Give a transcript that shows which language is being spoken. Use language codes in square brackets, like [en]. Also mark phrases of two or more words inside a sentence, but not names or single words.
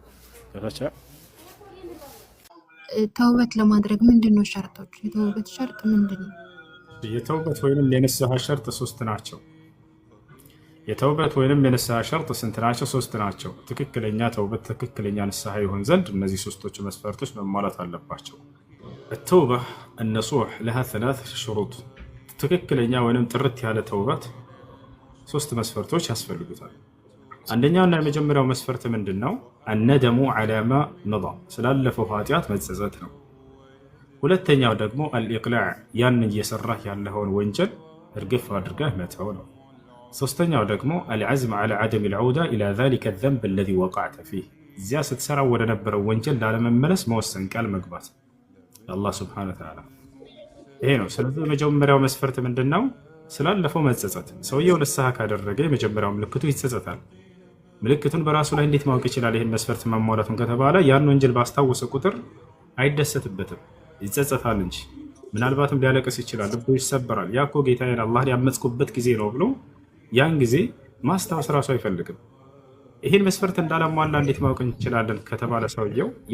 [am] ተውበት ለማድረግ ምንድነው ሸርጦች? የተውበት ሸርጥ ምንድነው? የተውበት ወይንም የንስሐ ሸርጥ ሶስት ናቸው። የተውበት ወይንም የንስሐ ሸርጥ ስንት ናቸው? 3 ናቸው። ትክክለኛ ተውበት፣ ትክክለኛ ንስሐ ይሆን ዘንድ እነዚህ 3ቶቹ መስፈርቶች መሟላት አለባቸው። [ar] التوبة النصوح لها 3 شروط [am] ትክክለኛ ወይንም ጥርት ያለ ተውበት 3 መስፈርቶች ያስፈልጉታል። አንደኛውና የመጀመሪያው መስፈርት ምንድነው? [ar] الندم على ما مضى [am] ስላለፈው ኃጢአት መጸጸት ነው። ሁለተኛው ደግሞ الإقلاع ያን እየሰራህ ያለውን ወንጀል እርግፍ አድርገህ መተው ነው። ሶስተኛው ደግሞ [ar] العزم على عدم العودة إلى ذلك الذنب الذي وقعت فيه [am] እዚያ ስትሰራው ወደ ነበረው ወንጀል ላለመመለስ መወሰን ቃል መግባት አላህ [ar] سبحانه وتعالى [am] ይሄ ነው። ስለዚህ የመጀመሪያው መስፈርት ምንድነው? ስላለፈው መጸጸት። ሰውየው ንስሐ ካደረገ የመጀመሪያው ምልክቱ ይጸጸታል። ምልክቱን በራሱ ላይ እንዴት ማወቅ ይችላል? ይሄን መስፈርት ማሟላቱን ከተባለ ያን ወንጀል ባስታወሰ ቁጥር አይደሰትበትም፣ ይጸጸታል እንጂ ምናልባትም ሊያለቅስ ይችላል፣ ልቡ ይሰበራል። ያኮ ጌታዬን አላህን ያመጽኩበት ጊዜ ነው ብሎ ያን ጊዜ ማስታወስ ራሱ አይፈልግም። ይሄን መስፈርት እንዳላሟላ እንዴት ማወቅ እንችላለን ከተባለ ሰውየው